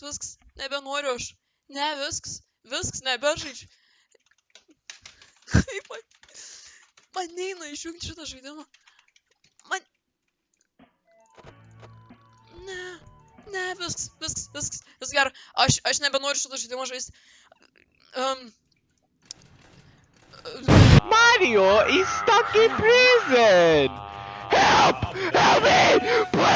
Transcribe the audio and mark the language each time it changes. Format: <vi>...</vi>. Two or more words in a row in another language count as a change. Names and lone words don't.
<lt>Viskas. Nebenoriu aš. Ne, viskas. Nebežaidžiu. Kaip man neina išjungti šitą žaidimą. Ne, viskas gerai. Aš nebenoriu šitą žaidimą žaisti.</lt> <en>Mario is stuck in prison! Help! Help me!</en>